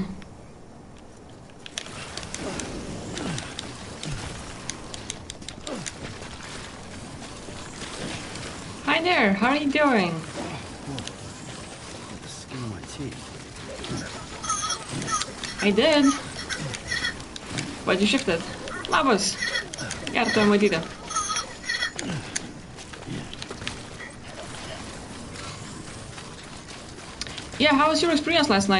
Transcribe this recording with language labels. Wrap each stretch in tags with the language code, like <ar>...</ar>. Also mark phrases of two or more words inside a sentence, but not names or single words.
<en>Hi there. How are you doing? I did. But you shifted.</en> <lt>Labas. Gerta matyti.</lt> <en>Yeah, how was your experience last night?</en>